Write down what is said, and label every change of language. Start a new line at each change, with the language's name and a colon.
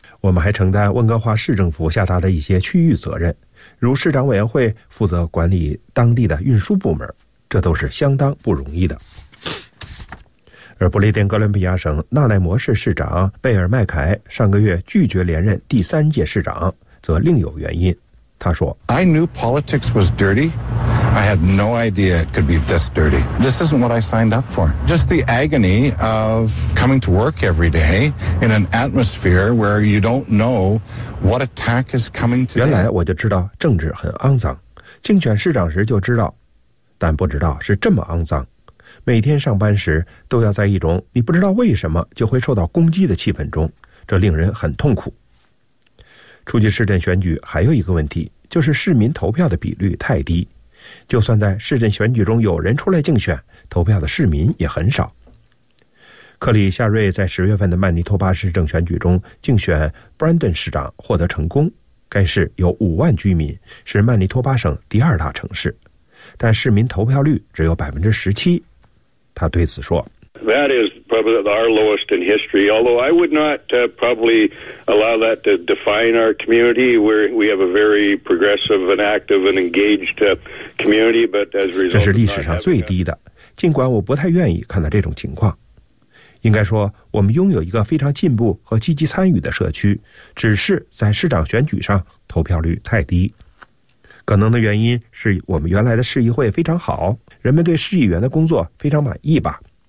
Chinese: 我们还承担温哥华市政府下达的一些区域责任，如市长委员会负责管理当地的运输部门，这都是相当不容易的。而不列颠哥伦比亚省纳莱摩市市长贝尔麦凯上个月拒绝连任第三届市长，则另有原因。他说
English: I knew politics was dirty. I had no idea it could be this dirty. This isn't what I signed up for. Just the agony of coming to work every day in an atmosphere where you don't know what attack is coming today.
Chinese: 原来我就知道政治很肮脏，竞选市长时就知道，但不知道是这么肮脏。每天上班时都要在一种你不知道为什么就会受到攻击的气氛中，这令人很痛苦。初级市镇选举还有一个问题，就是市民投票的比率太低，就算在市镇选举中有人出来竞选，投票的市民也很少。克里夏瑞在10月份的曼尼托巴市政选举中竞选 Brandon 市长获得成功，该市有5万居民，是曼尼托巴省第二大城市，但市民投票率只有17%。他对此说
English: That is probably our lowest in history, although I would not probably allow that to define our community. We have a very progressive and active and engaged community, but as a result,
Chinese: 这是历史上最低的，尽管我不太愿意看到这种情况。应该说，我们拥有一个非常进步和积极参与的社区，只是在市长选举上投票率太低。可能的原因是我们原来的市议会非常好，人们对市议员的工作非常满意吧。